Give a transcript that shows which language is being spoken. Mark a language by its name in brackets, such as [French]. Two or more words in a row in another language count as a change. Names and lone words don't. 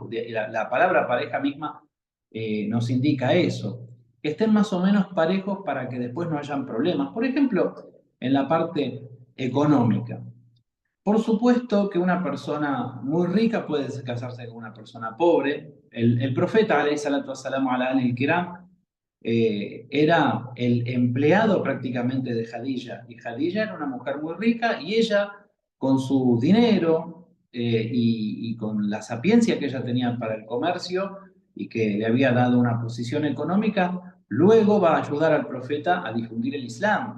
[Spanish] La palabra pareja misma nos indica eso, que estén más o menos parejos para que después no hayan problemas. Por ejemplo, en la parte económica. Por supuesto que una persona muy rica puede casarse con una persona pobre. El profeta, [Arabic] عليه الصلاة والسلام على آله الكرام, [Spanish] era el empleado prácticamente de Khadija. Y Khadija era una mujer muy rica y ella, con su dinero y con la sapiencia que ella tenía para el comercio y que le había dado una posición económica, luego va a ayudar al profeta a difundir el Islam.